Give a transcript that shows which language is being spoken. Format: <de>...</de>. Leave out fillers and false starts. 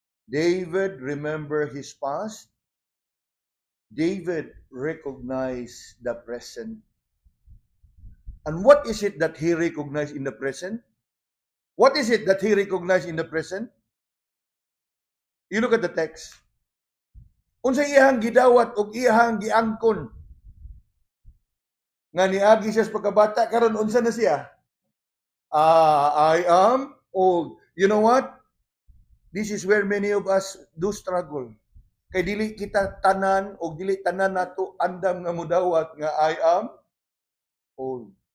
<en>David remember his past. David recognized the present. And what is it that he recognized in the present? What is it that he recognized in the present? You look at the text.</en> <ceb>Unsay iyang gidawat o iyang giangkon nga niagi siya sa pagkabata, karon unsa na siya?</ceb> <en>I am old. You know what? This is where many of us do struggle.</en> <ceb>Kay dili kita tanan o dili tanan nato andam nga mudawat nga</ceb> <en>I am old.</en>